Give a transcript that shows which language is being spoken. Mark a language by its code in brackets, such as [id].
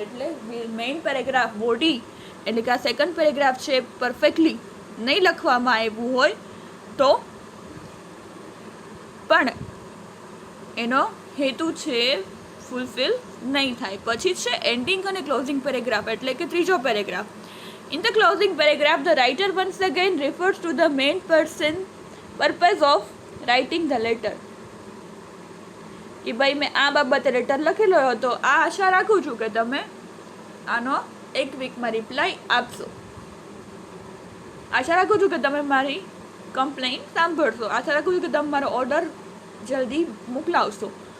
[gu] એટલે main paragraph body એટલે કે આ સેકન્ડ પેરેગ્રાફ છે પરફેક્ટલી નહીં લખવામાં આવ્યું હોય તો પણ એનો હેતુ છે ફૂલફિલ નહીં થાય. પછી છે એન્ડિંગ અને ક્લોઝિંગ પેરેગ્રાફ, એટલે કે ત્રીજો paragraph. [en] In the closing paragraph, the writer once again refers to the main purpose of writing the letter. [gu] કે ભાઈ મેં આ બાબતે લેટર લખેલો હતો, આ આશા રાખું છું કે તમે આનો 1 વીકમાં રિપ્લાય આપશો. આશા રાખું છું કે તમે મારી કમ્પ્લેન સાંભળશો. આશા રાખું છું કે તમે મારો ઓર્ડર જલ્દી મોકલાવશો.